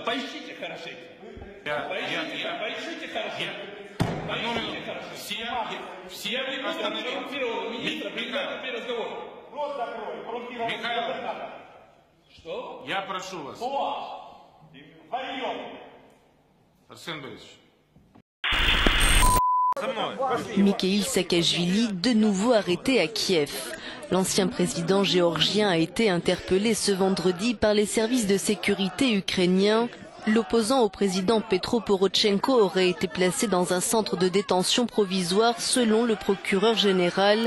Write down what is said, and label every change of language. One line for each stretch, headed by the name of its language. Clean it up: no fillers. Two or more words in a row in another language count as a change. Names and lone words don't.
Russian: Поищите хорошенько. Поищите хорошенько. Все коррумпированные министры приходят при разговоре. Рот закрой. Михаил, что? Я прошу вас. Арсен Борисович.
French: Mikhail Saakashvili, de nouveau arrêté à Kiev. L'ancien président géorgien a été interpellé ce vendredi par les services de sécurité ukrainiens. L'opposant au président Petro Porochenko aurait été placé dans un centre de détention provisoire selon le procureur général.